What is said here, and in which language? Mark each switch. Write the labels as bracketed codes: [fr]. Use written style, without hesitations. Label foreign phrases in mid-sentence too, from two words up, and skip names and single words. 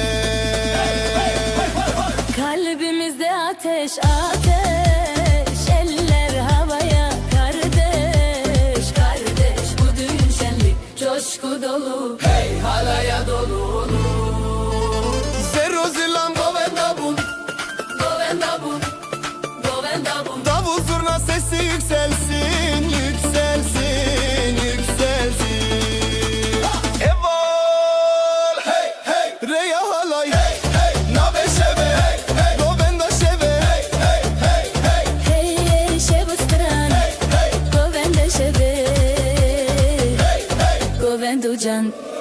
[tr] Kalbimizde ateş ateş, eller havaya, kardeş kardeş, bu düğün şenlik coşku dolu, hey halaya dolu. [ku] Zero zilam govenda bun, Govenda bun, govenda bun. [tr] davul zurna sesi yükselsin, yükselsin, yükselsin. [ku] Evol, hey hey, reya halay, hey hey, nabe şeve, hey hey, govenda şeve, hey hey hey hey. Hey hey şevu stran, Hey hey, govenda şeve, hey hey. govendu can.